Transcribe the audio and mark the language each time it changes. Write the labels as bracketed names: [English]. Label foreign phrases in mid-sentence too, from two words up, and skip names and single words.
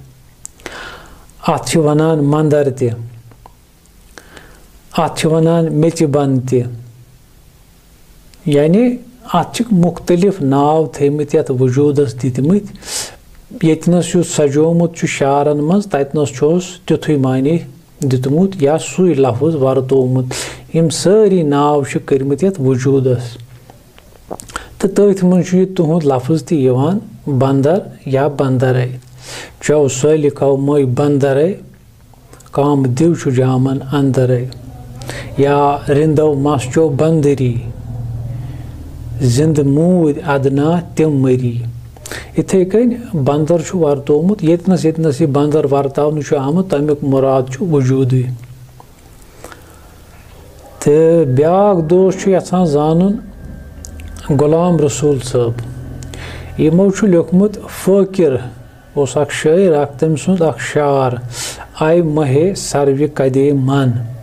[Kashmiri] अत वनान मंदर अत वनान मिच बंद यानी अत मुख्तलिफ नाव थमत ये वजूदस दितमत यतनस सजोमुत शारन मज ततनस तिथु मानी दितमुत या सुई लफ्ज वर्तोमुत यम सारी नाव करमत ये वजूदस तो तथ मज तुहद लफ्ज तयवान बंदर या बंदर चौ सैल कौ मई बंदर काम दिव जामन अंदर या रिंदो मस चो बंदरी जिंद मूद अदना तिम मरी इथे कन बंदर वर्तोमुत यतनस यतनस यह बंदर वर्तावन आमुत तमिक मुराद वजूद तो ब्याक दोस्त यछान जानन गुलाम रसूल साहब यमो लिखमुत फकीर उस अख शायर अख तम सुंद अख शार आय [Persian] ماه سرو قد من